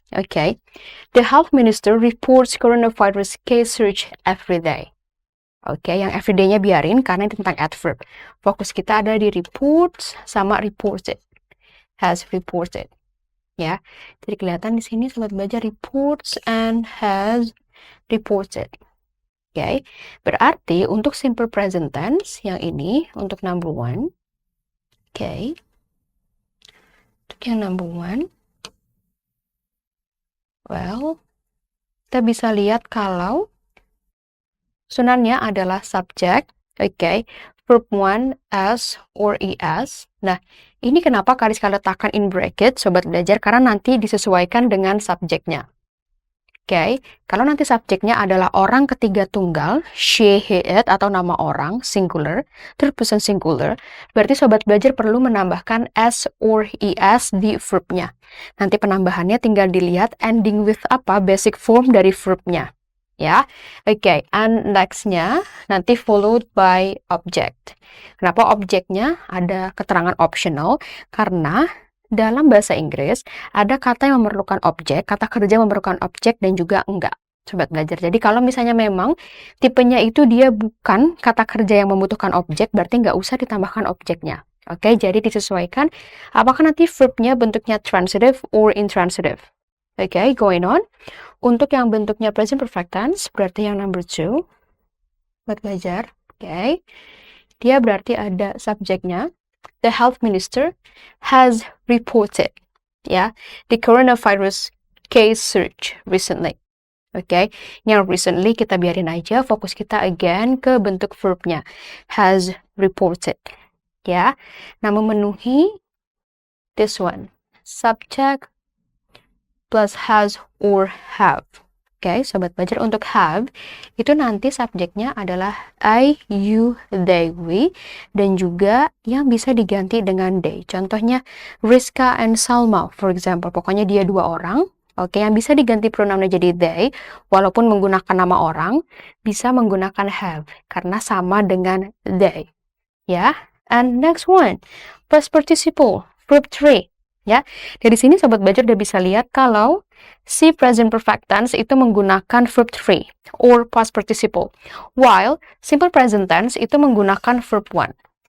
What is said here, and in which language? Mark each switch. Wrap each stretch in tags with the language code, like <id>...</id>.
<en>Oke, the health minister reports coronavirus case surge every day.</en> <id>Oke, yang everyday-nya biarin karena ini tentang adverb. Fokus kita ada di reports sama reported. Has reported. Ya, jadi kelihatan di sini Sobat Belajar reports and has reported. Oke, berarti untuk simple present tense yang ini untuk number one. Oke. Untuk yang number one, well, kita bisa lihat kalau sunannya adalah subject, okay, verb 1, as, or es. Nah, ini kenapa Kariska letakkan in bracket, Sobat Belajar, karena nanti disesuaikan dengan subjeknya. Oke, kalau nanti subjeknya adalah orang ketiga tunggal, she, he, it, atau nama orang, singular, third person singular, berarti Sobat Belajar perlu menambahkan s or es di verbnya. Nanti penambahannya tinggal dilihat</id> <en>ending with</en> <id>apa, basic form dari verbnya. Ya, oke,</id> <en>and next-nya nanti followed by object.</en> <id>Kenapa objeknya ada keterangan optional? Karena dalam bahasa Inggris, ada kata yang memerlukan objek, kata kerja memerlukan objek, dan juga enggak, Sobat Belajar. Jadi kalau misalnya memang tipenya itu dia bukan kata kerja yang membutuhkan objek, berarti nggak usah ditambahkan objeknya. Oke, jadi disesuaikan apakah nanti verbnya bentuknya transitive or intransitive. Oke,</id> <en>going on.</en> <id>Untuk yang bentuknya present perfect tense, berarti yang number 2, Sobat Belajar. Oke, dia berarti ada subjeknya.</id> <en>The health minister has reported, ya, the coronavirus case surge recently.</en> <id>Oke, yang recently kita biarin aja, fokus kita again ke bentuk verbnya, has reported, ya.</id> <en>Nah, memenuhi this one, subject plus has or have.</en> <id>Oke, sobat belajar, untuk have itu nanti subjeknya adalah I, you, they, we, dan juga yang bisa diganti dengan they. Contohnya Rizka and Salma,</id> <en>for example.</en> <id>Pokoknya dia dua orang. Oke, yang bisa diganti pronounnya jadi they, walaupun menggunakan nama orang, bisa menggunakan have karena sama dengan they.</id> <en>Ya, and next one, past participle, verb 3.</en> <id>Ya, dari sini sobat belajar udah bisa lihat kalau si present perfect tense itu menggunakan verb 3 or past participle, while simple present tense itu menggunakan verb 1.</id>